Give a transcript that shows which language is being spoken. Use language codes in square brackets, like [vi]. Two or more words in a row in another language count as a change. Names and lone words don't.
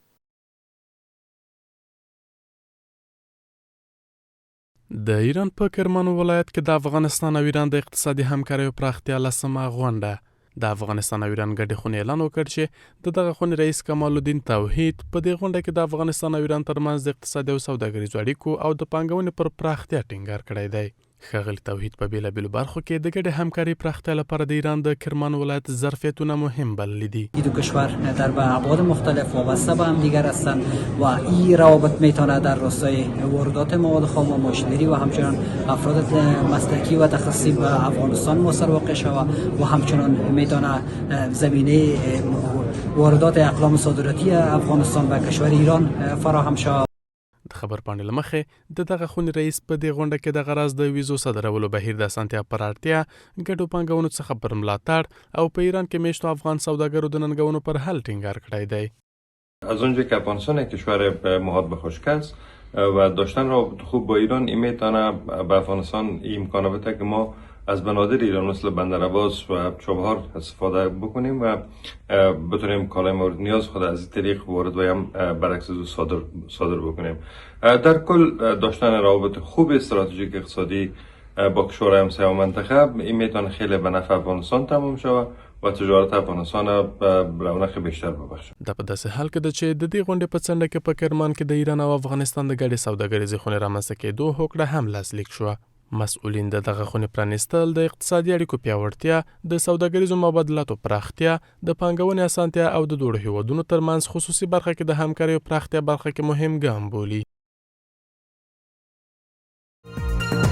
[ps] د ایران په کرمان ولایت کې د افغانستان او ایران د اقتصادي همکاریو پراختیا لسمه غونډه د افغانستان او ایران ګډې خونې اعلان وکړ چې د دغه خونې رئیس کمال الدین توحید په دې غونډه کې د افغانستان او ایران ترمنځ د اقتصادي او سوداګریزو اړیکو او د پانګونې پر پراختیا ټینګار کړی دی. ښاغلي توحید په بیلابیلو برخو کې د ګډې همکارۍ پراختیا لپاره د ایران د کرمان ولایت ظرفیتونه مهم بللی دي. [fa] این دو کشور در ابعاد مختلف وابسته به هم دیگر هستند و این روابط میتونه در راستای واردات مواد خام و ماشینری و همچنان افراد مسلکی و تخصصی به افغانستان مؤثر واقع شود و همچنان میتونه زمینه واردات اقلام صادراتی افغانستان به کشور ایران فراهم شود. [ps] د خبر پاڼې له مخې د دغه خونې رئیس په دې غونډه کې د غرض د ویزو صادرولو بهیر د اسانتیا پر اړتیا، ګډو پانګونو څخه پر ملاتړ او په ایران کې میشتو افغان سوداګرو د ننګونو پر حل ټینګار کړی دی. [fa] از اونجا که افغانستان یک کشور محاط به خشک است و داشتن روابط خوب با ایران این میتونه به افغانستان این امکان بده که ما از بنادر ایران مثل بندر عباس و چابهار استفاده بکنیم و بتونیم کالای مورد نیاز خود از این طریق وارد و هم برعکس صادر بکنیم. در کل داشتن روابط خوب استراتژیک اقتصادی با کشورهای همسایه و منطقه این میتونه خیلی به نفع افغانستان تمام شود و تجارت افغانستان رونق بیشتر ببخشد. [ps] دا په داسې حال کې ده چې د دې غونډې په څنډه کې په کرمان کې د ایران او افغانستان د ګډې سوداګریزې خونې رامنځته کېدو هوکړه هم لاسلیک شوه. مسؤلین د دغه خونې پرانیستل د اقتصادي اړیکو پیاوړتیا، د سوداګریزو مبادلاتو پراختیا، د پانګونې اسانتیا او د دوړو هیوادونو ترمنځ خصوصي برخه کې د همکاریو پراختیا برخه کې مهم ګام بولي.